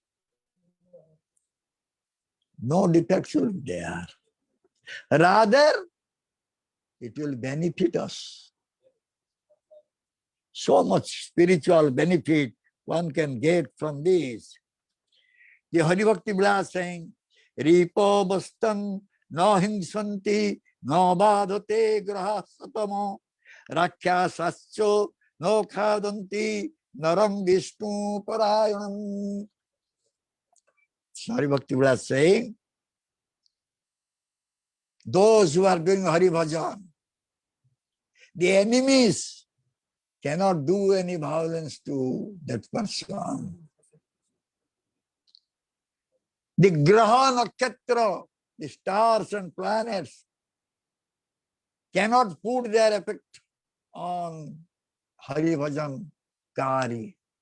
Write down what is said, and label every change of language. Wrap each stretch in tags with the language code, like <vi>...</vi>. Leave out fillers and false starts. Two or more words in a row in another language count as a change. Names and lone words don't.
<en>No defects will be there. Rather, it will benefit us. So much spiritual benefit one can get from this. The Hari Bhakti Vilas saying,</en> <sa>रिपवो न हिंसन्ति न बाधन्ते ग्रहाः सदा रक्षांसि च न खादन्ति नरं विष्णुपरायणम्.</sa> <en>Hari Bhakti Vilas saying, those who are doing Hari Bhajan, the enemies cannot do any violence to that person. The Graha Nakshatra, the stars and planets, cannot put their effect on Hari Bhajan Kari.</en>